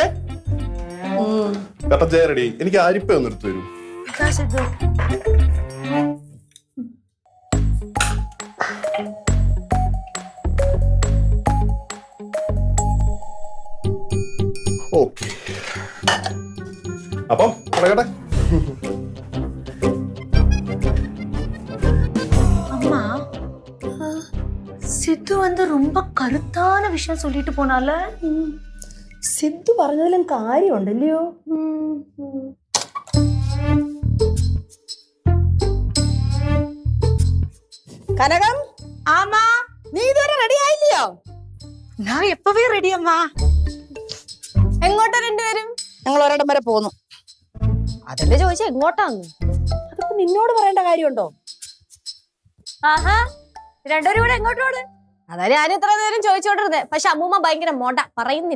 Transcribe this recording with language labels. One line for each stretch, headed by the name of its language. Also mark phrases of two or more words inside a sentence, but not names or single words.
Malayalam: കട്ട ചായ റെഡി. എനിക്ക് അരിപ്പ ഒന്ന് എടുത്തു തരൂ. ഓക്കെ, അപ്പം പറയട്ടെ.
Tamil: அம்மா, சித்து வந்து ரொம்ப கருத்தான விஷயம் சொல்லிட்டு போனால.
Malayalam: സിദ്ധു പറഞ്ഞതിലും കാര്യമുണ്ടല്ലയോ? കനകം.
Tamil: ஆமா,
Malayalam: നീ ഇതുവരെ റെഡി ആയില്ലയോ?
Tamil: நான் எப்பவே ரெடி அம்மா.
Malayalam: എങ്ങോട്ടാ രണ്ടുപേരും? ഞങ്ങൾ ഒരിടം വരെ പോന്നു. അതല്ലേ ചോദിച്ചാ എങ്ങോട്ടാന്ന്? അതൊക്കെ നിന്നോട് പറയേണ്ട കാര്യമുണ്ടോ? ആഹാ, രണ്ടുപേരും കൂടെ എങ്ങോട്ടോട്? അതാ ഞാൻ ഇത്ര നേരം ചോദിച്ചോണ്ടിരുന്നേ, പക്ഷെ അമ്മൂമ്മ ഭയങ്കര മോട, പറയുന്നില്ല.